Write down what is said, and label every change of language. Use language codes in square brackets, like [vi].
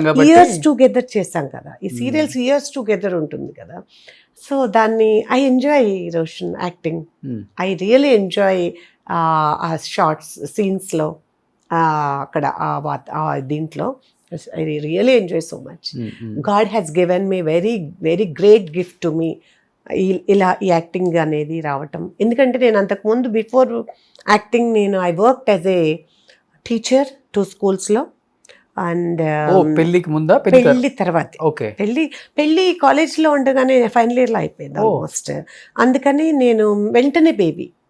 [te] Years together చేశాం కదా, ఈ సీరియల్స్ ఇయర్స్ టుగెదర్ ఉంటుంది కదా. [en] So దాన్ని I enjoy Roshan acting. I really enjoy ఆ shorts సీన్స్లో, [te] అక్కడ దీంట్లో [en] I really enjoy so much. God has given me very, very great gift to me. [te] ఇలా ఈ యాక్టింగ్ అనేది రావటం. ఎందుకంటే నేను అంతకుముందు [en] Before acting I worked as a teacher 2 schools. And [te] పెళ్లికి ముందా? పెళ్లి తర్వాత. పెళ్లి కాలేజ్లో ఉండగానే ఫైనల్ ఇయర్లో అయిపోయింది ఆల్మోస్ట్. అందుకని నేను వెంటనే బేబీ.